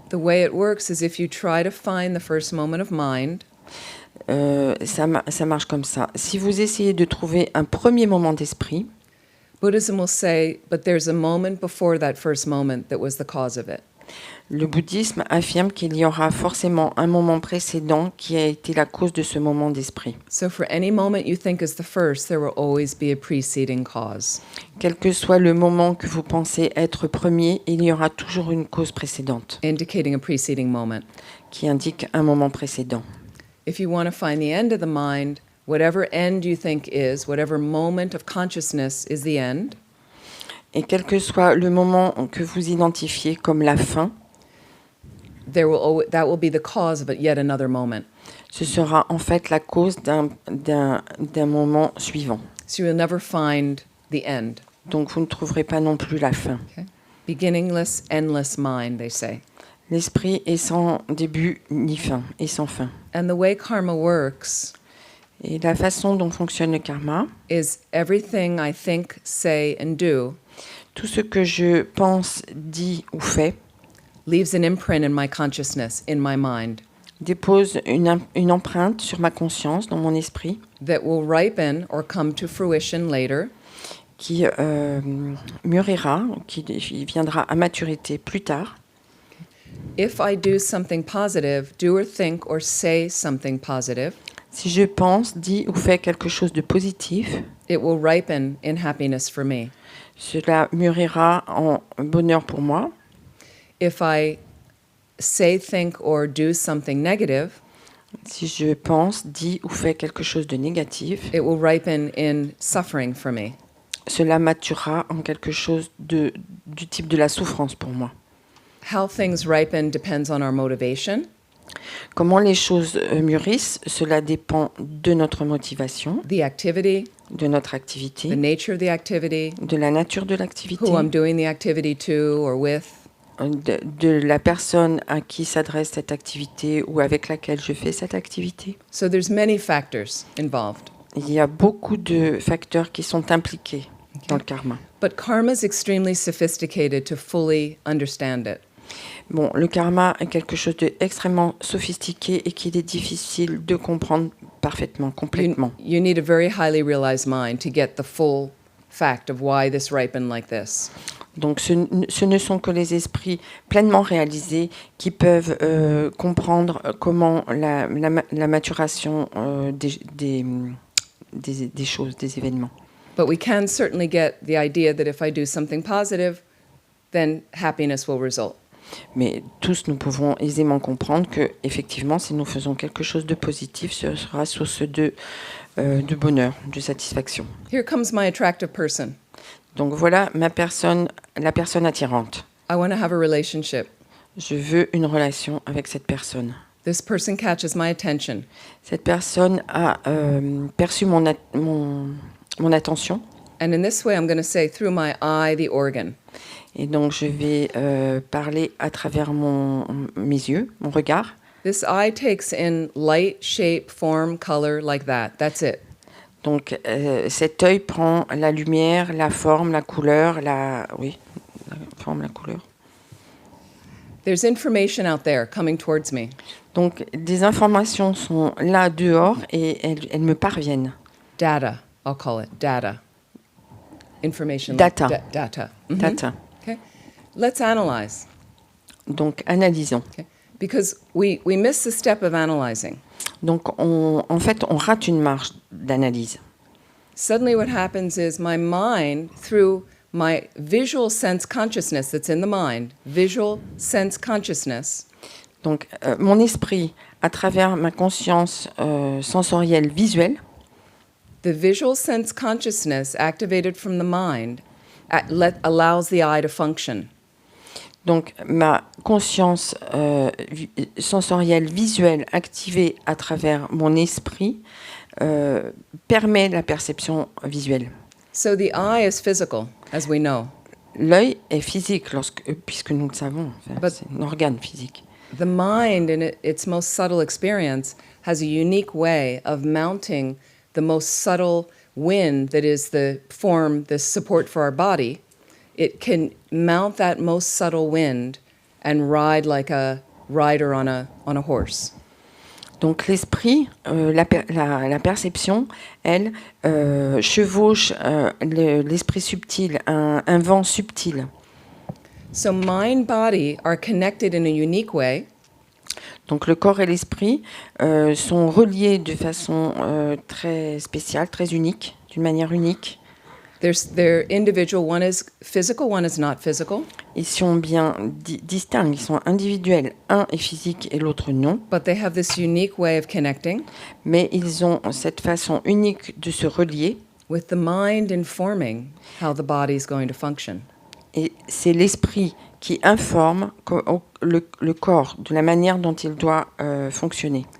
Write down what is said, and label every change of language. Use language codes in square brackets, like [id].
[en] The way it works is if you try to find the first moment of mind, [fr] Ça marche comme ça. Si vous essayez de trouver un premier moment d'esprit, [en] Buddhism will say, but there's a moment before that first moment that was the cause of it. [fr] le bouddhisme affirme qu'il y aura forcément un moment précédent qui a été la cause de ce moment d'esprit. [en] So for any moment you think is the first, there will always be a preceding cause. [fr] Quel que soit le moment que vous pensez être premier, il y aura toujours une cause précédente [en] Indicating a preceding moment. [fr] qui indique un moment précédent. [en] If you want to find the end of the mind, whatever end you think is, whatever moment of consciousness is the end, [fr] Et quel que soit le moment que vous identifiez comme la fin, [en] that will be the cause of yet another moment. [fr] ce sera en fait la cause d'un moment suivant. [en] So you'll never find the end. [fr] Donc vous ne trouverez pas non plus la fin. [en] Okay? Beginningless, endless mind, they say. [fr] L'esprit est sans début ni fin, et sans fin. [en] And the way karma works [fr] Et la façon dont fonctionne le karma, [en] is everything I think, say, and do [fr] tout ce que je pense, dis ou fais, [en] leaves an imprint in my consciousness, in my mind, [fr] dépose une empreinte sur ma conscience, dans mon esprit, [en] that will ripen or come to fruition later [fr] qui mûrira, qui viendra à maturité plus tard. [en] if I do something positive, do or think or say something positive. [fr] Si je pense, dis ou fais quelque chose de positif, [en] It will ripen in happiness for me. [fr] cela mûrira en bonheur pour moi. [en] If I say, think, or do something negative, [fr] Si je pense, dis ou fais quelque chose de négatif, [en] it will ripen in suffering for me. [fr] cela maturera en quelque chose du type de la souffrance pour moi. [en] How things ripen depends on our motivation, [fr] Comment les choses mûrissent, cela dépend de notre motivation, [en] the activity, [fr] de notre [en] the [fr] activité, [en] nature of the activity, [fr] de la nature de l'activité, [en] who I'm doing the activity to or with, [fr] de la personne à qui s'adresse cette activité ou avec laquelle je fais cette activité. [en] So there's many factors involved. [fr] Il y a beaucoup de facteurs qui sont impliqués dans le karma. [en] But karma is extremely sophisticated to fully understand it. [fr] Bon, le karma est quelque chose d'extrêmement sophistiqué et qu'il est difficile de comprendre parfaitement, complètement. [en] You need a very highly realized mind to get the full fact of why this ripened like this. [fr] Donc ce ne sont que les esprits pleinement réalisés qui peuvent comprendre comment la maturation des choses, des événements. [en] But we can certainly get the idea that if I do something positive, then happiness will result. [fr] Mais tous nous pouvons aisément comprendre que effectivement, si nous faisons quelque chose de positif, ce sera source de bonheur, de satisfaction. [en] Here comes my attractive person. [fr] Donc voilà la personne attirante. [en] I want to have a relationship. [fr] Je veux une relation avec cette personne. [en] This person catches my attention. [fr] Cette personne a perçu mon attention. [en] And in this way, I'm going to say through my eye, the organ. [fr] Et donc, je vais parler à travers mes yeux, mon regard. [en] This eye takes in light, shape, form, color, like that. That's it. [fr] Donc, cet œil prend la lumière, la forme, la couleur, la forme, la couleur. [en] There's information out there coming towards me. [fr] Donc, des informations sont là dehors et elles me parviennent. [en] Data, I'll call it data. Information. Data. Like data. Mhm. Data. Okay. Let's analyze. [fr] Donc, analysons. [en] Okay. Because we miss the step of analyzing. [fr] Donc, en fait, on rate une marche d'analyse. [en] Suddenly what happens is my mind, through my visual sense consciousness that's in the mind, visual sense consciousness, [fr] Donc, mon esprit, à travers ma conscience sensorielle visuelle, [en] the visual sense consciousness activated from the mind allows the eye to function. [fr] donc ma conscience sensorielle visuelle activée à travers mon esprit permet la perception visuelle. [en] So the eye is physical, as we know. [fr] L'œil est physique, puisque nous le savons, [en] But- [fr] c'est un organe physique. [en] The mind, in its most subtle experience, has a unique way of mounting the most subtle wind that is the support for our body. It can mount that most subtle wind and ride like a rider on a horse. [fr] Donc l'esprit, la perception, elle, chevauche l'esprit subtil, un vent subtil. [en] So mind body are connected in a unique way. [fr] Donc le corps et l'esprit sont reliés de façon très spéciale, très unique, d'une manière unique. [en] They're individual. One is physical, one is not physical. [fr] Ils sont bien distincts, ils sont individuels. Un est physique et l'autre non. [en] But they have this unique way of connecting [fr] Mais ils ont cette façon unique de se relier. [en] with the mind informing how the body is going to function. [fr] Et c'est l'esprit qui informe le corps de la manière dont il doit fonctionner.